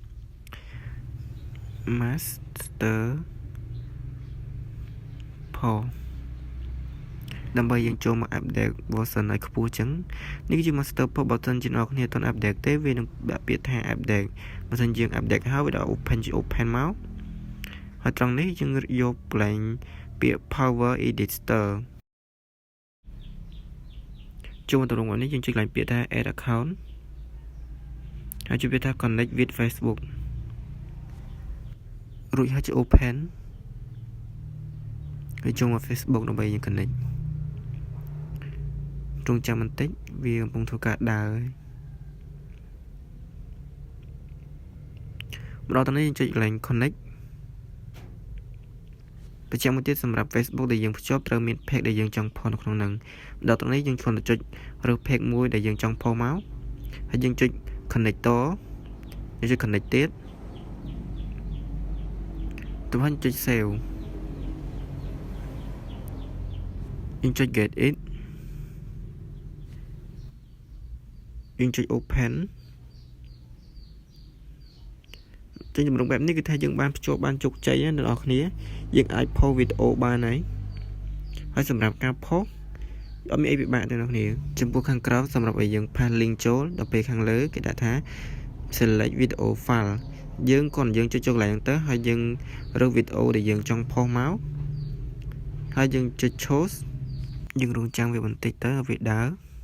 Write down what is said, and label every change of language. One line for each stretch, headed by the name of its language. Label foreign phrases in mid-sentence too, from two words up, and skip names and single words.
Khmer: Masterដើម្បីយើងចូលមក
English: update version
Khmer: ឲ្យខ្ពស់ចឹងនេះគឺជា Master Post បើសិនជាអ្នកគ្នាអត់ update ទេវានឹងដាក់ពាក្យថា update បើសិនយើង update ហើយវាដាក់ open មកហើយត្រង់នេះយើងយក blank ពាក្យ Power Editor ចូលមកត្រង់នេះយើងចុចឡើងពាក្យថា
English: add account
Khmer: ហើយចុចពាក្យថា
English: connect with Facebook
Khmer: រួចហើយចុច open ហើយចូលមក Facebook ដើម្បីយើង connect ទ្រង់ចាំបន្តិចវាកំពុងធ្វើការដើរម្ដងទៅនេះយើងចុចកន្លែង connect បញ្ជាក់មួយទៀតសម្រាប់ Facebook ដែលយើងភ្ជាប់ត្រូវមាន page ដែលយើងចង់ផុសនៅក្នុងហ្នឹងម្ដងទៅនេះយើងគ្រាន់តែចុចរើស page មួយដែលយើងចង់ផុសមកហើយយើងចុច connector យើងចុច connect ទៀត ទៅហើយចុច save យើងចុច
English: get it
Khmer: យើងចុច open ចេញតម្រង់បែបនេះគឺថាយើងបានភ្ជាប់បានជោគជ័យណា អ្នកនរគ្នាយើងអាចផុសវីដេអូបានហើយសម្រាប់ការផុសអត់មានអីពិបាកទេអ្នកនរគ្នាចំពោះខាងក្រោមសម្រាប់ឲ្យយើងផាស link ចូលដល់ពេលខាងលើគេដាក់ថា
English: select video file
Khmer: យើងចុចកន្លែងហ្នឹងទៅហើយយើងរើសវីដេអូដែលយើងចង់ផុសមកហើយយើងចុច choose យើងរងចាំវាបន្តិចទៅវាដើរ